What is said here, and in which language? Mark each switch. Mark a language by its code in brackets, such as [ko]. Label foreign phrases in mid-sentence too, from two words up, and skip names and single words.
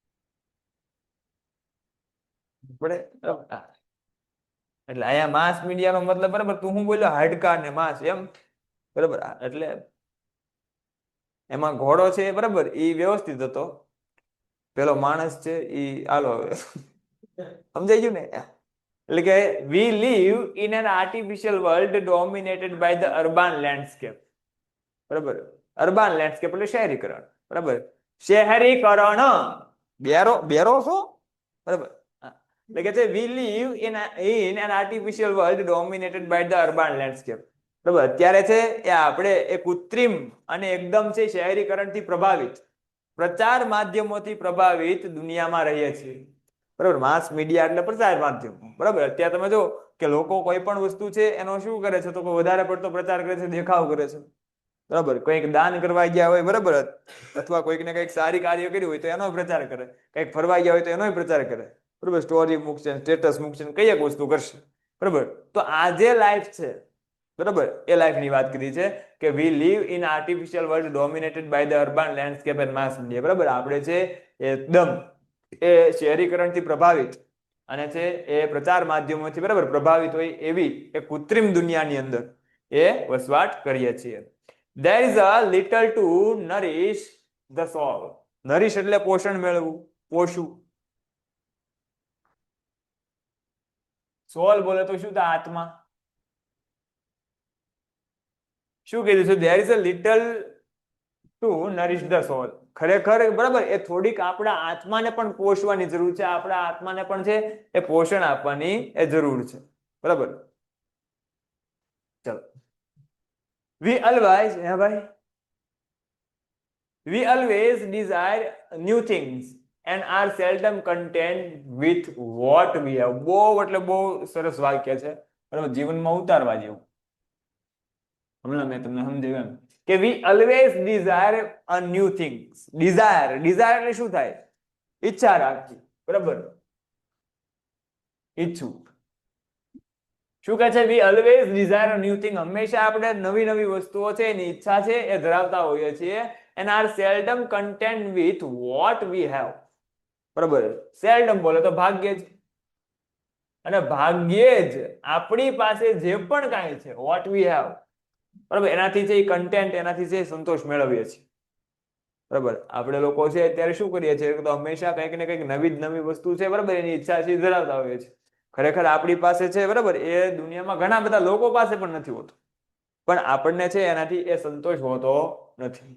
[gu] એટલે અહીંયા [en] mass media [gu] મતલબ, બરાબર, તું હું બોલ્યો? હાડકા ને માંસ, એમ. બરાબર, એટલે એમાં ઘોડો છે, બરાબર, એ વ્યવસ્થિત હતો. પેલો માણસ છે એ આલો, સમજાઈ ગયું ને? એટલે કે [en] we live in an artificial world dominated by the urban landscape. [gu] બરાબર, [en] urban landscape [gu] એટલે શહેરીકરણ. બરાબર, શહેરીકરણ, બેરો છો, બરાબર. એટલે કે છે [en] we live in an artificial world dominated by the urban landscape. [gu] બરાબર, અત્યારે છે એ આપણે એ કૃત્રિમ અને એકદમ છે શહેરીકરણથી પ્રભાવિત, પ્રચાર માધ્યમોથી પ્રભાવિત દુનિયામાં રહીએ છીએ. બરાબર, [en] mass media [gu] એટલે પ્રચાર માધ્યમ. બરાબર, અત્યારે તમે જો કે લોકો કોઈ પણ વસ્તુ છે એનો શું કરે છે? તો વધારે પડતો પ્રચાર કરે છે, દેખાવ કરે છે. બરાબર, કંઈક દાન કરવા ગયા હોય, બરાબર, અથવા કોઈકને કંઈક સારી કાર્ય કર્યું હોય તો એનો પ્રચાર કરે, કંઈક ફરવા ગયા હોય તો એનો પ્રચાર કરે. બરાબર, સ્ટોરી મૂકશે, સ્ટેટસ મૂકશે, કઈ એક વસ્તુ કરશે. બરાબર, તો આ જે લાઈફ છે, બરાબર, એ લાઈફની વાત કરી છે કે [en] we live in artificial world dominated by the urban landscape and mass media. [gu] બરાબર, આપણે છે એકદમ એ શહેરીકરણથી પ્રભાવિત અને છે એ પ્રચાર માધ્યમોથી, બરાબર, પ્રભાવિત હોય એવી એ કૃત્રિમ દુનિયાની અંદર એ વસવાટ કરીએ છીએ. [en] There is a little to nourish the soul. [gu] નરીશ એટલે પોષણ મેળવવું, પોષવું. સોલ બોલે તો શું થાય? આત્મા. શું કીધું છે? [en] There is a little to nourish the soul. [gu] ખરેખર, બરાબર, એ થોડીક આપણા આત્માને પણ પોષવાની જરૂર છે. આપણા આત્માને પણ છે એ પોષણ આપવાની એ જરૂર છે. બરાબર, ચલો. [en] we always, [gu] હે ભાઈ, [en] we always desire new things and are seldom content with what we have. [gu] બહુ એટલે બહુ સરસ વાક્ય છે, બરાબર, જીવનમાં ઉતારવા જેવું. હમણાં મેં તમને સમજાવ્યું એમ કે [en] we always desire a new things. [gu] desire એટલે શું થાય? ઈચ્છા રાખવી, બરાબર, ઈચ્છું. શું કહે છે? [en] we always desire a new thing. [gu] હંમેશા આપણે નવી નવી વસ્તુઓ છે એની ઈચ્છા છે એ ધરાવતા હોઈએ છીએ. [en] and are seldom content with what we have. [gu] બરાબર, seldom બોલે તો ભાગ્યે જ, અને ભાગ્યે જ આપણી પાસે જે પણ કાંઈ છે [en] what we have, [gu] બરાબર, એનાથી છે એ કન્ટેન્ટ, એનાથી છે સંતોષ મેળવીએ છીએ. બરાબર, આપણે લોકો છે અત્યારે શું કરીએ છીએ તો હંમેશા કંઈક ને કંઈક નવી જ નવી વસ્તુ છે, બરાબર, એની ઈચ્છા છે ધરાવતા હોઈએ છીએ. ખરેખર આપણી પાસે છે, બરાબર, એ દુનિયામાં ઘણા બધા લોકો પાસે પણ નથી હોતું, પણ આપણને છે એનાથી એ સંતોષ હોતો નથી.